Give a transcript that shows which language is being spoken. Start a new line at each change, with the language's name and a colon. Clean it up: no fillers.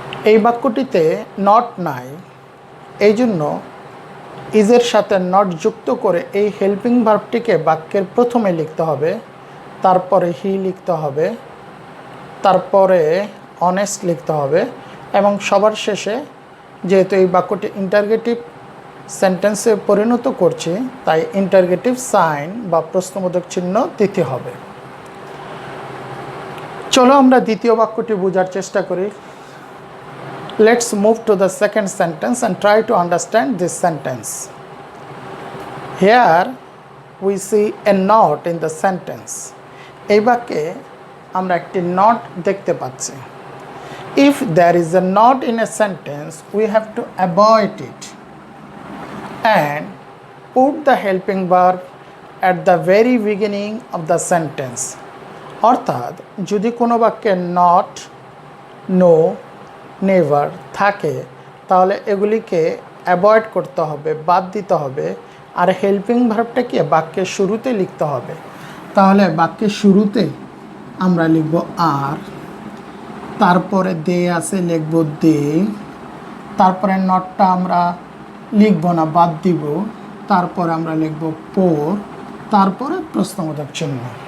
Bangla: এই বাক্যটিতে নট নাই, এই জন্য ইজের সাথে নট যুক্ত করে এই হেল্পিং ভার্বটিকে বাক্যের প্রথমে লিখতে হবে, তারপরে হি লিখতে হবে, তারপরে অনেস্ট লিখতে হবে এবং সবার শেষে, যেহেতু এই বাক্যটি ইন্টারগেটিভ সেন্টেন্সে পরিণত করছি, তাই ইন্টারগেটিভ সাইন বা প্রশ্নবোধক চিহ্ন দিতে হবে। চলো আমরা দ্বিতীয় বাক্যটি বোঝার চেষ্টা করি।
English: Let's move to the second sentence and try to understand this sentence. Here we see a knot in the sentence.
Bangla: এই বাক্যে আমরা একটি নট দেখতে পাচ্ছি।
English: If there is a knot in a sentence, we have to avoid it and put the helping verb at the very beginning of the sentence.
Bangla: অর্থাৎ যদি কোনো বাক্যে নট, নো, নেভার থাকে, তাহলে এগুলিকে অ্যাভয়েড করতে হবে, বাদ দিতে হবে। আর হেল্পিং ভার্বটাকে বাক্যের শুরুতে লিখতে হবে। তাহলে বাক্যের শুরুতে আমরা লিখব আর, তারপরে দে আছে লিখব দে, তারপরে নটটা আমরা লিখব না, বাদ দিব, তারপরে আমরা লিখব পোর, তারপরে প্রশ্নবোধক চিহ্ন।